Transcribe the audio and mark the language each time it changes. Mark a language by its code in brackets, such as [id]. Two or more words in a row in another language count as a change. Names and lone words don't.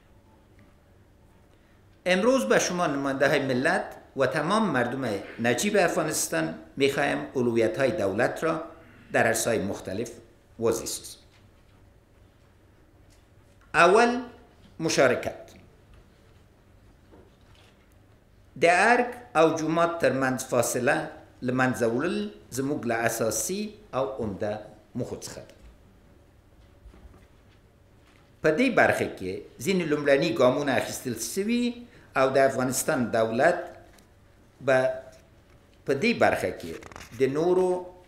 [fa] امروز به شما نماینده های ملت و تمام مردم نجیب افغانستان میخوایم اولویت های دولت را در عرصه‌های مختلف واضح سازیم. اول مشارکت. [ps] د ارگ او جومات ترمنځ فاصله له منځه وړل زموږ له اساسي او عمده موخو څخه ده. په دې برخه کې ځینې لومړني ګامونه اخیستل سوي او د افغانستان دولت په دې برخه کې د نورو